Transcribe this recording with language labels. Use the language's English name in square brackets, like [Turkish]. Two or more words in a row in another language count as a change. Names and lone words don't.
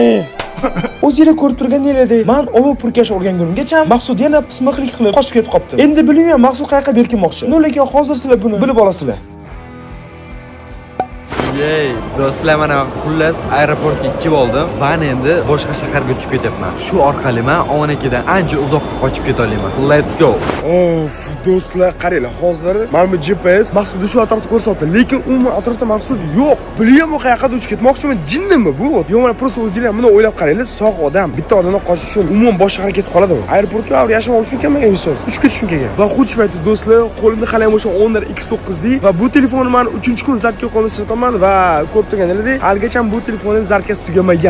[Uzbek] O'zinglar ko'rib turganingizdek, men olov purkash o'rgangunimgacha Maqsud yana pismiqlik qilib qochib ketib qopti. Endi bilmayman Maqsud qayerga berkinmoqchi. Lekin hozir sizlar buni bilib olasizlar. Yey, do'stlar, mana xullas aeroportga kelib oldim va endi boshqa shaharga uchib ketyapman. Shu orqali men Omonakidan ancha uzoqqa qochib keta olaman. [English] Let's go. [Uzbek] Of, do'stlar, qaranglar, hozir mana bu GPS Maqsudni shu atrofda ko'rsatdi, lekin umuman atrofda Maqsud yo'q. Bilmayman bu qayerga uchib ketmoqchimi, jinnimi bu? Yo'q, mana просто o'zinglar buni o'ylab qaranglar, sog' odam bitta odamdan qochish uchun umuman boshqa shaharga ketib qoladimi? Aeroportga yashab olish uchun kelmagan inson. Uchib ketish uchun kelgan. Va xuddi shu paytda do'stlar, qo'limda hali ham o'sha Honor X9D va bu telefonni men 3-kun zartga qo'yib ishlataman va ko'rib turganingizdek, haligacha bu telefonning zarkasi tugamagan.